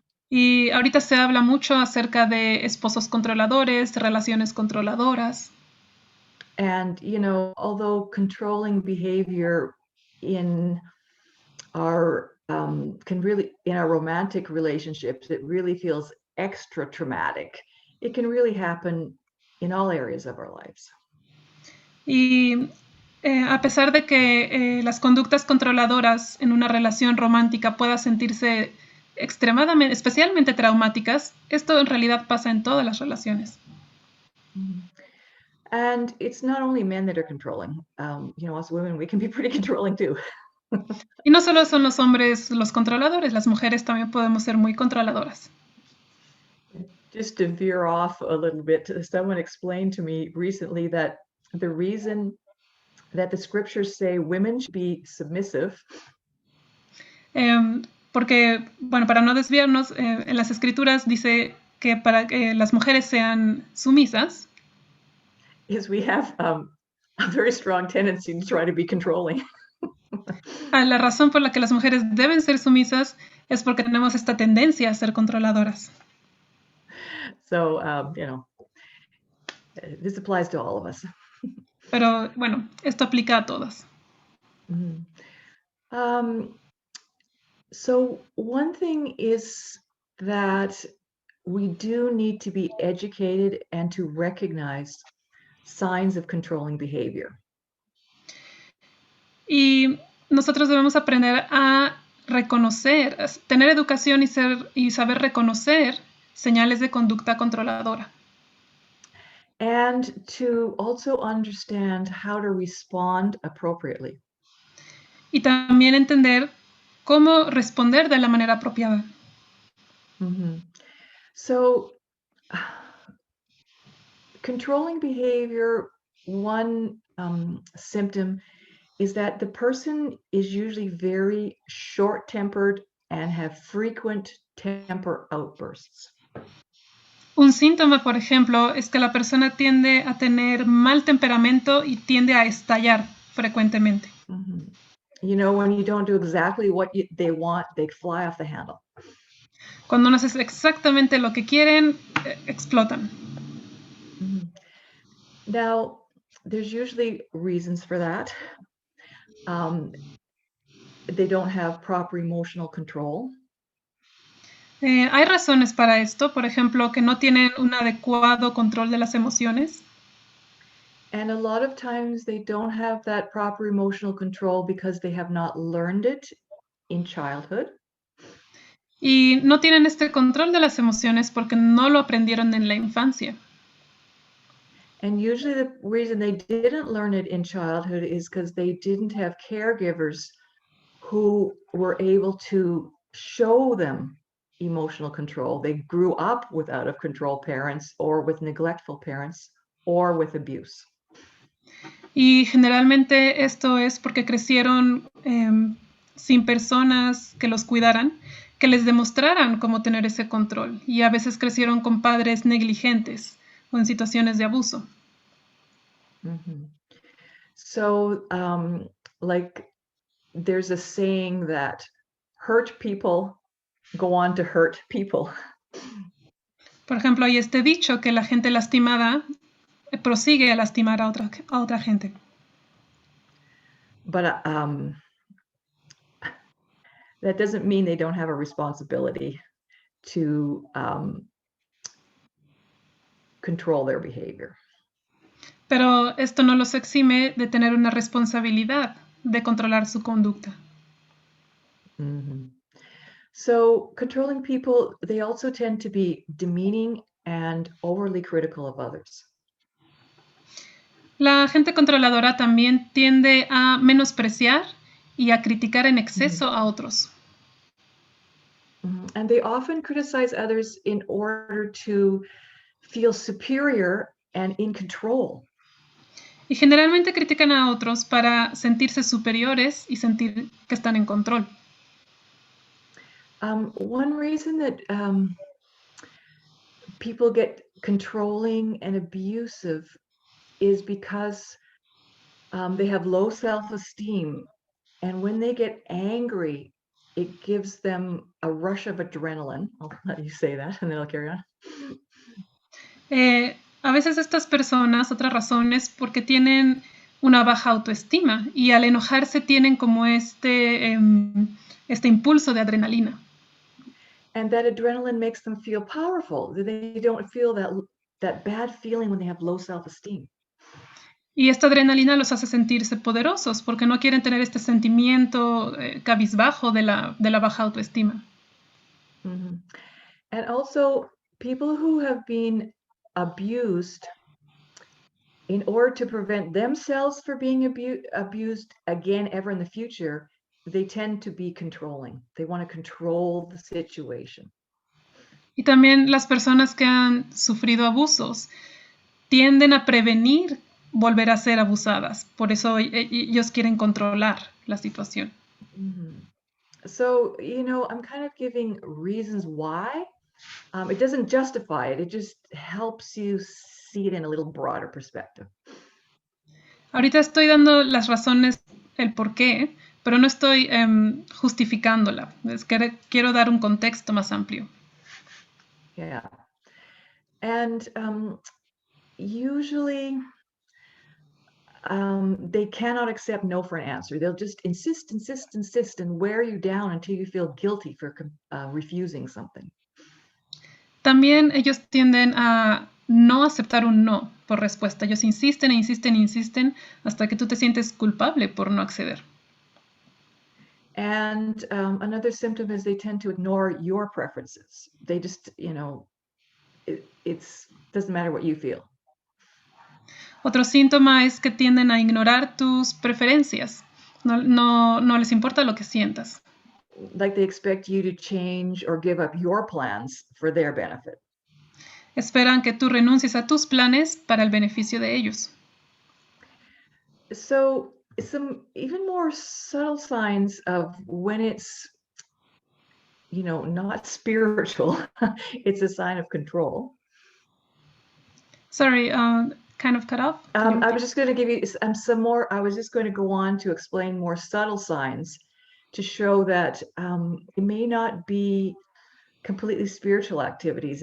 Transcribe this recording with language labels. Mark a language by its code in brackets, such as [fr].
[es] Y ahorita se habla mucho acerca de esposos controladores, relaciones controladoras. [en] And, you know, although controlling behavior in our in our romantic relationships, it really feels extra traumatic. It can really happen in all areas of our lives. [es] Y a pesar de que las conductas controladoras en una relación romántica puedan sentirse extremadamente, especialmente traumáticas, esto en realidad pasa en todas las relaciones. Mhm. [en] And it's not only men that are controlling. You know, us women, we can be pretty controlling too. [es] Y no solo son los hombres los controladores, las mujeres también podemos ser muy controladoras. [en] Just to veer off a little bit, someone explained to me recently that the reason that the scriptures say women should be submissive [es] Porque, bueno, para no desviarnos, en las escrituras dice que para que las mujeres sean sumisas, [en] is we have a very strong tendency to try to be controlling. [es] la razón por la que las mujeres deben ser sumisas es porque tenemos esta tendencia a ser controladoras. [en] So, you know, this applies to all of us. [es] Pero bueno, esto aplica a todas. Mhm. [en] So one thing is that we do need to be educated and to recognize signs of controlling behavior. [es] Y nosotros debemos aprender a reconocer, a tener educación y saber reconocer señales de conducta controladora. [en] And to also understand how to respond appropriately. [es] Y también entender cómo responder de la manera apropiada. Mhm. [en] So, controlling behavior, one symptom is that the person is usually very short-tempered and have frequent temper outbursts. [es] Un síntoma, por ejemplo, es que la persona tiende a tener mal temperamento y tiende a estallar frecuentemente. Mhm. [en] You know, when you don't do exactly what they want, they fly off the handle. [es] Cuando no haces exactamente lo que quieren, explotan. Mhm. [en] Now, there's usually reasons for that. They don't have proper emotional control. [es] Hay razones para esto, por ejemplo, que no tienen un adecuado control de las emociones. [en] And a lot of times they don't have that proper emotional control because they have not learned it in childhood. Y no tienen este control de las emociones porque no lo aprendieron en la infancia. And usually the reason they didn't learn it in childhood is because they didn't have caregivers who were able to show them emotional control. They grew up with out of control parents or with neglectful parents or with abuse. [es] Y generalmente esto es porque crecieron sin personas que los cuidaran, que les demostraran cómo tener ese control. Y a veces crecieron con padres negligentes o en situaciones de abuso. Mm-hmm. [en] So, like, there's a saying that hurt people go on to hurt people. [es] Por ejemplo, hay este dicho que la gente lastimada prosigue a lastimar a otra gente. [en] But that doesn't mean they don't have a responsibility to control their behavior. [es] Pero esto no los exime de tener una responsabilidad de controlar su conducta. Mm-hmm. [en] So controlling people, they also tend to be demeaning and overly critical of others. [es] La gente controladora también tiende a menospreciar y a criticar en exceso a otros. Mm-hmm. [en] And they often criticize others in order to feel superior and in control. [es] Y generalmente critican a otros para sentirse superiores y sentir que están en control. [en] One reason that people get controlling and abusive is because They have low self-esteem, and when they get angry, it gives them a rush of adrenaline. I'll let you say that, and then I'll carry on. [es] A veces estas personas, otra razón es porque tienen una baja autoestima y al enojarse tienen como este impulso de adrenalina. [en] And that adrenaline makes them feel powerful. They don't feel that bad feeling when they have low self-esteem. [es] Y esta adrenalina los hace sentirse poderosos porque no quieren tener este sentimiento cabizbajo de la baja autoestima. Mm-hmm. [en] And also, people who have been abused, in order to prevent themselves from being abused again ever in the future, they tend to be controlling. They want to control the situation. [es] Y también las personas que han sufrido abusos tienden a prevenir volver a ser abusadas. Por eso ellos quieren controlar la situación. Mm-hmm. [en] So, I'm kind of giving reasons why. It doesn't justify it. It just helps you see it in a little broader perspective. [es] Ahorita estoy dando las razones, el por qué, pero no estoy justificándola. Es que quiero dar un contexto más amplio. Yeah. [en] And usually they cannot accept no for an answer. They'll just insist and wear you down until you feel guilty for refusing something. [es] También ellos tienden a no aceptar un no por respuesta. Ellos insisten hasta que tú te sientes culpable por no acceder. [en] And another symptom is they tend to ignore your preferences. They just, it doesn't matter what you feel. [es] Otro síntoma es que tienden a ignorar tus preferencias. No les importa lo que sientas. [en] Like they expect you to change or give up your plans for their benefit. [es] Esperan que tú renuncies a tus planes para el beneficio de ellos. [en] So some even more subtle signs of when it's, not spiritual, it's a sign of control. Sorry, kind of cut off. I was just going to give you some more. I was just going to go on to explain more subtle signs to show that it may not be completely spiritual activities.